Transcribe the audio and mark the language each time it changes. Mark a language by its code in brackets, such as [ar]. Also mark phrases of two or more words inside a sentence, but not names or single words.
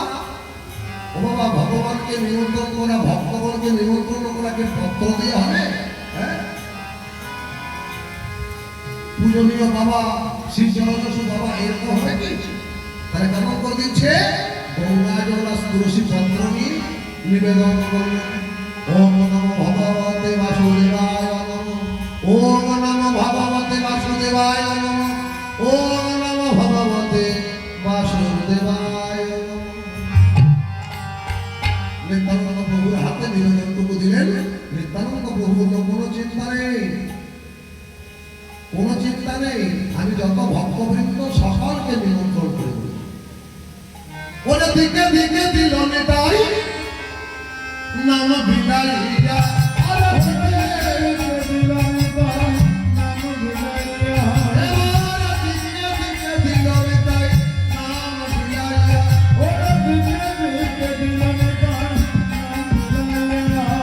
[bn] ও বাবা, ভগবানকে নিমন্ত্রণ করা, ভক্তগণকে নিমন্ত্রণ করাকে পত্র দিয়ে হবে? হ্যাঁ, পূজনীয় বাবা শ্রী চরণসু বাবা এরকম হবে কি? তারা কেমন করে দিচ্ছে? গঙ্গা জলাস তুলসী পত্র নিয়ে নিবেদন করলেন। [sa] ওম নমো ভগবতে বাসুদেবায় নমঃ, ওম নমো ভগবতে বাসুদেবায় নমঃ, ওম নমো ভগবতে বাসুদেবায় নমঃ। [bn] নিত্যানন্দ প্রভুর হাতে নিবেদনটুকু দিলেন। নিত্যানন্দ প্রভুর কোনো চিন্তা নেই, কোনো চিন্তা নেই, আমি যত ভক্তবৃন্দ সকলকে নিমন্ত্রণ করে দিই। ওরে দিকে দিকে দিল নেতাই নাম বিলাইয়া, আরে দিকে দিল নেতাই নাম বিলাইয়া, ওরে দিকে দিকে দিল নেতাই নাম বিলাইয়া, ওরে দিকে দিকে দিল নেতাই নাম বিলাইয়া।